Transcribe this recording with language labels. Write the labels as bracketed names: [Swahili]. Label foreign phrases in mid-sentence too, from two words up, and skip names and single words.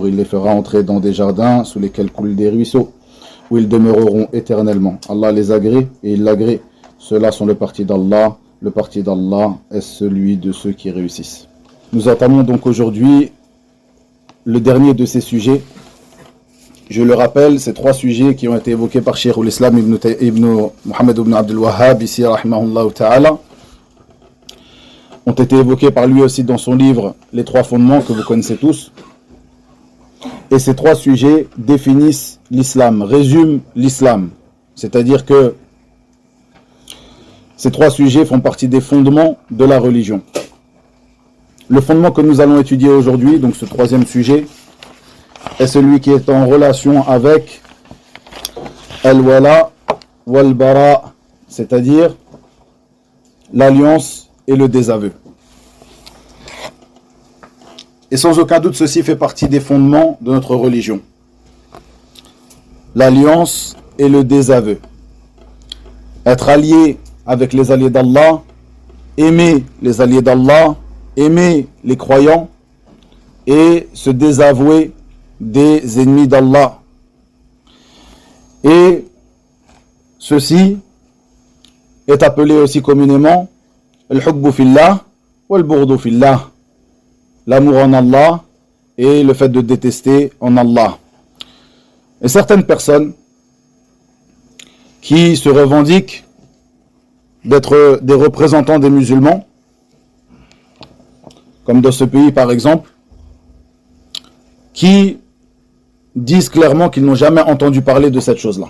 [French] Il les fera entrer dans des jardins sous lesquels coulent des ruisseaux, où ils demeureront éternellement. Allah les agrée et il l'agrée. Ceux-là sont le parti d'Allah. Le parti d'Allah est celui de ceux qui réussissent. Nous entamons donc aujourd'hui le dernier de ces sujets. Je le rappelle, ces trois sujets qui ont été évoqués par Cheikh al-Islam ibn Muhammad ibn Abdul Wahhab, ici, [Arabic] رحمه الله تعالى, [French] ont été évoqués par lui aussi dans son livre Les trois fondements, que vous connaissez tous. Et ces trois sujets définissent l'islam, résument l'islam. C'est-à-dire que ces trois sujets font partie des fondements de la religion. Le fondement que nous allons étudier aujourd'hui, donc ce troisième sujet, est celui qui est en relation avec [Arabic] الولاء والبراء, [French] c'est-à-dire l'alliance et le désaveu. Et sans aucun doute, ceci fait partie des fondements de notre religion. L'alliance et le désaveu. Être allié avec les alliés d'Allah, aimer les alliés d'Allah, aimer les croyants et se désavouer des ennemis d'Allah. Et ceci est appelé aussi communément [Arabic] الحب في الله والبغض في الله, [French] l'amour en Allah et le fait de détester en Allah. Et certaines personnes qui se revendiquent d'être des représentants des musulmans, comme dans ce pays par exemple, qui disent clairement qu'ils n'ont jamais entendu parler de cette chose-là.